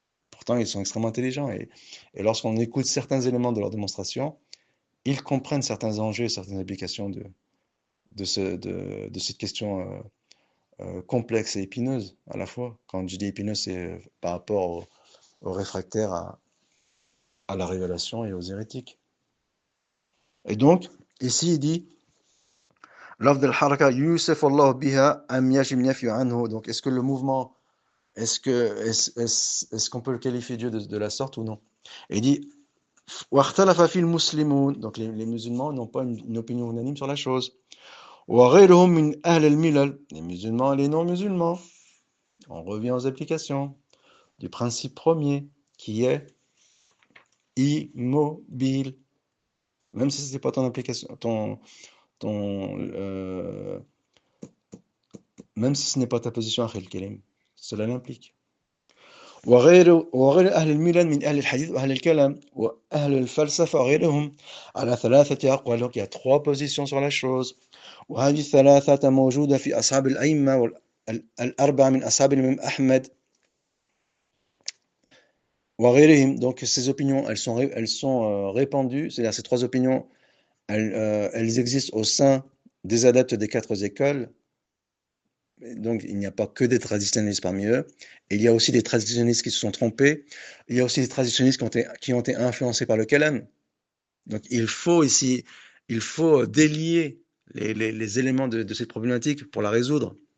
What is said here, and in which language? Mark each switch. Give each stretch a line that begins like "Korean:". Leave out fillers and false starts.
French: Pourtant, ils sont extrêmement intelligents et lorsqu'on écoute certains éléments de leur démonstration, ils comprennent certains enjeux, certaines applications de cette question complexe et épineuse à la fois. Quand je dis épineuse, c'est par rapport aux réfractaires à la révélation et aux hérétiques. Et donc, ici, il dit
Arabic: لفظ الحركة يوصف الله بها أم يجب النفي عنه.
French: Donc, est-ce que le mouvement, est-ce qu'on peut le qualifier Dieu de la sorte ou non? Et il dit
Arabic: واختلف فيه المسلمون.
French: Donc, les musulmans n'ont pas une opinion unanime sur la chose.
Arabic: وغيرهم من أهل الملل.
French: Les musulmans et les non-musulmans. On revient aux applications du principe premier qui est immobile. Même si ce n'est pas ton application, même si ce n'est pas ta position akhil kalim, cela l'implique.
Arabic: وغير أهل الملل من أهل الحديث وأهل الكلام وأهل الفلسفة وغيرهم على ثلاثة أقوال.
French: Donc il y a trois positions sur la chose.
Arabic: وهذه الثلاثة موجودة في أصحاب الأئمة الأربعة من أصحاب الإمام أحمد وغيرهم.
French: Donc ces opinions, elles sont répandues, c'est-à-dire ces trois opinions, elles existent au sein des adeptes des quatre écoles. Donc, il n'y a pas que des traditionnistes parmi eux. Il y a aussi des traditionnistes qui se sont trompés. Il y a aussi des traditionnistes qui ont été influencés par le kalam. Donc, il faut délier les éléments de cette problématique pour la résoudre.